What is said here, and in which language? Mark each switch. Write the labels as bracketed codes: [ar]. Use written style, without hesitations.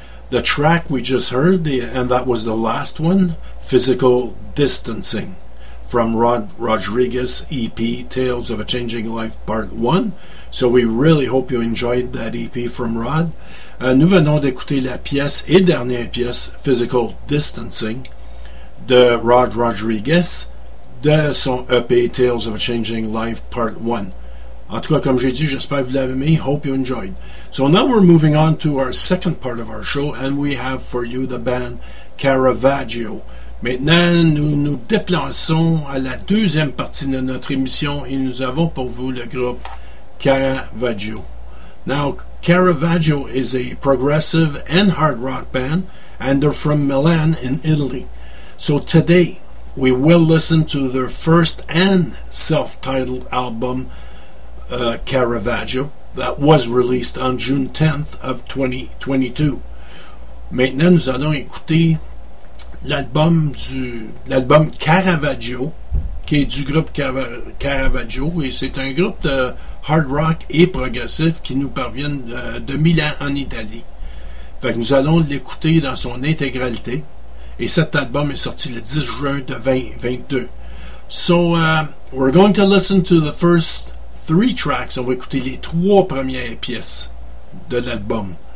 [en] the track we just heard, and that was the last one, Physical Distancing, from Rodriguez EP, Tales of a Changing Life, Part 1. So we really hope you enjoyed that EP from Rod. [fr] Nous venons d'écouter la pièce et dernière pièce, Physical Distancing, de Rod Rodriguez, de son EP, Tales of a Changing Life, Part 1. En tout cas, comme j'ai dit, j'espère que vous l'avez aimé. [en] Hope you enjoyed. So now we're moving on to our second part of our show, and we have for you the band Caravaggio. [fr] Maintenant, nous nous déplaçons à la deuxième partie de notre émission et nous avons pour vous le groupe Caravaggio. [en] Now, Caravaggio is a progressive and hard rock band, and they're from Milan in Italy. So today, we will listen to their first and self-titled album, Caravaggio, that was released on June 10th of 2022. [fr] Maintenant, nous allons écouter l'album Caravaggio, qui est du groupe Caravaggio, et c'est un groupe de hard rock et progressif qui nous parviennent de Milan en Italie. Fait que nous allons l'écouter dans son intégralité, et cet album est sorti le 10 juin de 2022. [en] So, we're going to listen to the first three tracks. [fr] On va écouter les trois premières pièces de l'album.